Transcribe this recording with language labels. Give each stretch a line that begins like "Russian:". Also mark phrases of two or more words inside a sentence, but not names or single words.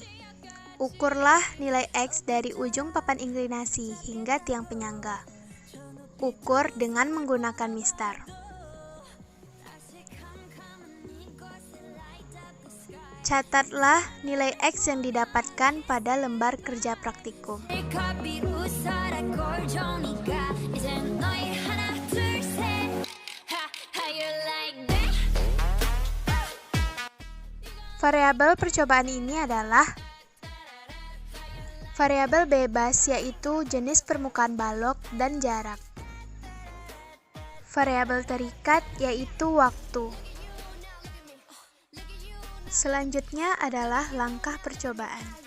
Indonesian: Ukurlah nilai X dari ujung papan inklinasi hingga tiang penyangga. Ukur dengan menggunakan mistar. Catatlah nilai X yang didapatkan pada lembar kerja praktikum.
Korean: 커피 웃어라 꼴좋으니까 이젠 너희 하나 둘셋
English: How you like that?
Indonesian: Variabel percobaan ini adalah variabel bebas, yaitu jenis permukaan balok dan jarak. Variabel terikat, yaitu waktu. Selanjutnya adalah langkah percobaan.